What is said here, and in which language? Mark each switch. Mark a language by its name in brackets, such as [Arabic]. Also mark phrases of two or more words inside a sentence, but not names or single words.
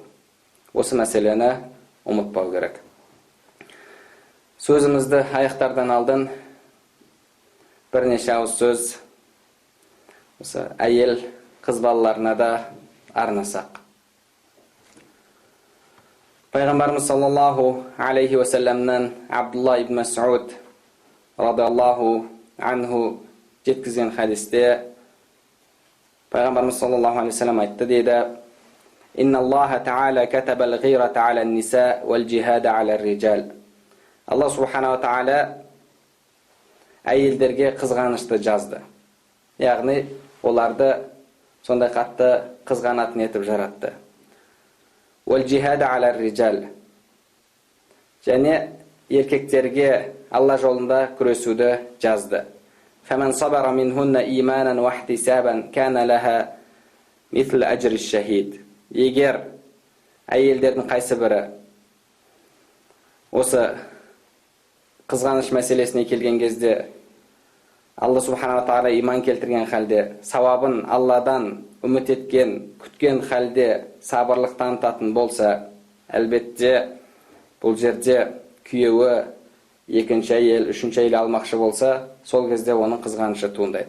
[Kazakh] Осы мәселені ұмытпау керек. Сөзімізді аяқтардан алдын бірнеше ауыз сөз осы әйел қыз балаларына да арнасақ. Пайғамбарымыз [Arabic] صلى الله عليه وسلم [Kazakh] Абдулла ибн Мас'уд [Arabic] رضي الله عنه [Kazakh] жеткізген хадисте Пайғамбарымыз [Arabic] صلى الله عليه وسلم [Kazakh] айтты дейді: [Arabic] «إن الله تعالى كتب الغيرة على النساء والجهاد على الرجال». [Kazakh] Алла субханала тағала әйелдерге қызғанышты жазды. Яғни оларды сондай қатты қызғанатын етіп жаратты. [Arabic] والجهاد على الرجال. [Kazakh] Және еркектерге Алла жолында күресуді жазды. [Arabic] فمن صبر منهن إيمانا واحتسابا كان لها مثل أجر الشهيد. [Kazakh] Егер әйелдердің қайсы бірі осы қызғаныш мәселесіне келген кезде Алла субханала тағала иман келтірген халде, сауабын Алладан үміт еткен, күткен халде сабырлық танытатын болса, әлбетте бұл жерде күйеуі екінші әйел, үшінші әйел алмақшы болса, сол кезде оның қызғанышы туындайды.